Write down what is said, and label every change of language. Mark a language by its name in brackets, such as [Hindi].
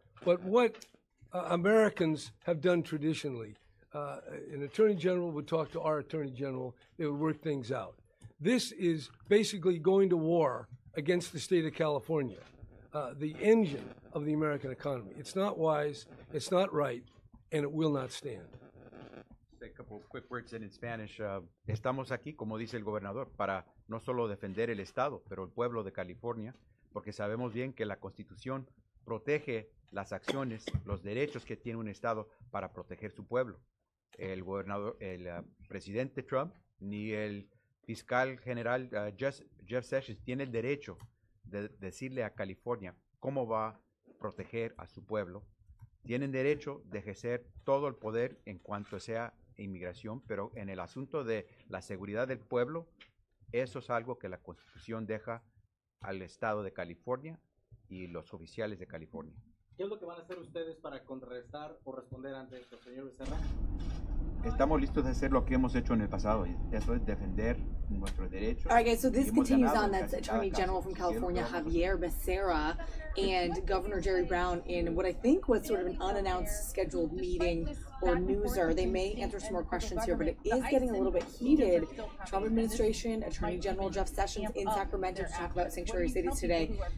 [English] But what Americans have done traditionally, an attorney general would talk to our attorney general. They would work things out. This is basically going to war against the state of California, the engine of the American economy. It's not wise, it's not right, and it will not stand. A couple of quick words in Spanish. [Spanish] Estamos aquí, como dice el gobernador, para no solo defender el Estado, pero el pueblo de California, porque sabemos bien que la Constitución protege las acciones, los derechos que tiene un Estado para proteger su pueblo. El gobernador, el presidente Trump, ni el fiscal general Jeff Sessions tiene el derecho de decirle a California cómo va a proteger a su pueblo. Tienen derecho de ejercer todo el poder en cuanto sea inmigración, pero en el asunto de la seguridad del pueblo, eso es algo que la Constitución deja al Estado de California y los oficiales de California. ¿Qué es lo que van a hacer ustedes para contrarrestar o responder ante esto, señor Becerra? Estamos listos de hacer lo que hemos hecho en el pasado, y eso es defender nuestros derechos. [English] All right, guys, so this continues on. That's Attorney General from California, Xavier Becerra, and Governor Jerry Brown in what I think was sort of an unannounced scheduled meeting or newser. They may answer some more questions here, but it is getting a little bit heated. Trump administration, Attorney General Jeff Sessions in Sacramento to talk about sanctuary cities today.